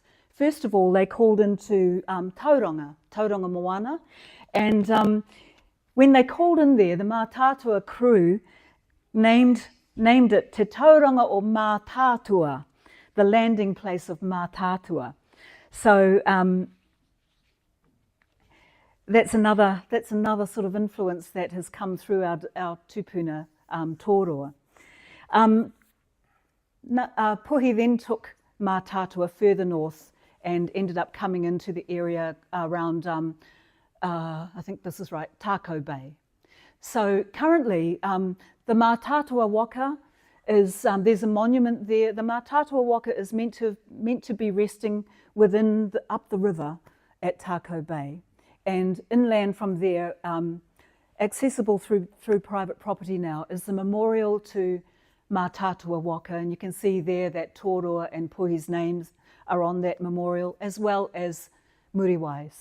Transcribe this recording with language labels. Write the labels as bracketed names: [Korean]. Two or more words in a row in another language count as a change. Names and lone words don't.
[English] First of all, they called into Tauranga Moana, and when they called in there, the Mātātua crew named it Te Tauranga o Mātātua, the landing place of Mātātua. So that's another sort of influence that has come through our tupuna Torua. Puhi then took Mātātua further north and ended up coming into the area around, I think this is right, Tako Bay. So currently, the Mātātua waka is, there's a monument there. The Mātātua waka is meant to be resting within up the river at Tako Bay, and inland from there, accessible through private property now, is the memorial to Mātātua waka, and you can see there that Torua and Puhi's names are on that memorial, as well as Muriwai's.